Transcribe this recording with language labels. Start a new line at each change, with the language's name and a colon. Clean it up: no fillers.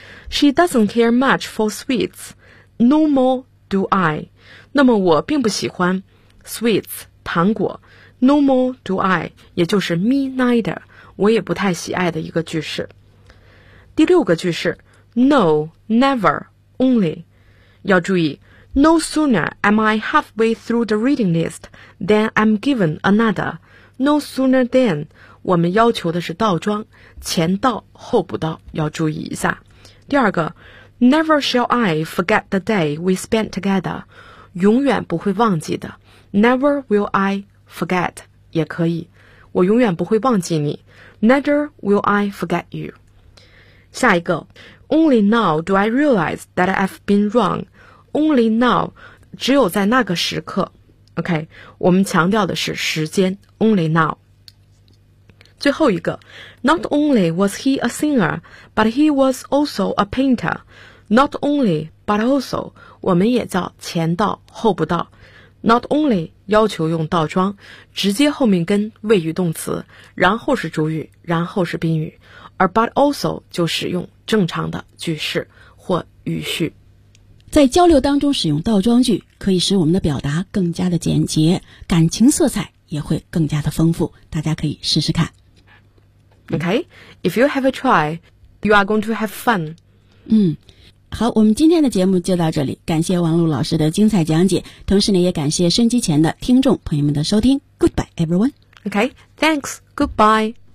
English: She doesn't care much for sweets, no more do I。
Chinese: 那么我并不喜欢 sweets, 糖果。
English: No more do I,
Chinese: 也就是
English: me neither。
Chinese: 我也不太喜爱的一个句式。第六个句式
English: No, never, only.
Chinese: 要注意
English: No sooner am I halfway through the reading list than I'm given another. No sooner than,
Chinese: 我们要求的是倒装，前倒后补倒，要注意一下。第二个
English: ，Never shall I forget the day we spent together，
Chinese: 永远不会忘记的。
English: Never will I forget
Chinese: 也可以，我永远不会忘记你。
English: Never will I forget you。
Chinese: 下一个
English: ，Only now do I realize that I've been wrong。 Only now，
Chinese: 只有在那个时刻。 OK， 我们强调的是时间。
English: Only now。
Chinese: 最后一个
English: ，Not only was he a singer, but he was also a painter. Not only, but also，
Chinese: 我们也叫前到后不到。
English: Not only
Chinese: 要求用倒装，直接后面跟谓语动词，然后是主语，然后是宾语，而
English: but also
Chinese: 就使用正常的句式或语序。在交流当中使用倒装句，可以使我们的表达更加的简洁，感情色彩也会更加的丰富，大家可以试试看。
English: Okay, if you have a try, you are going to have fun.
Chinese: 嗯，好，我们今天的节目就到这里，感谢王璐老师的精彩讲解，同时呢，也感谢收音机前的听众朋友们的收听。
English: Goodbye, everyone. Okay, thanks. Goodbye.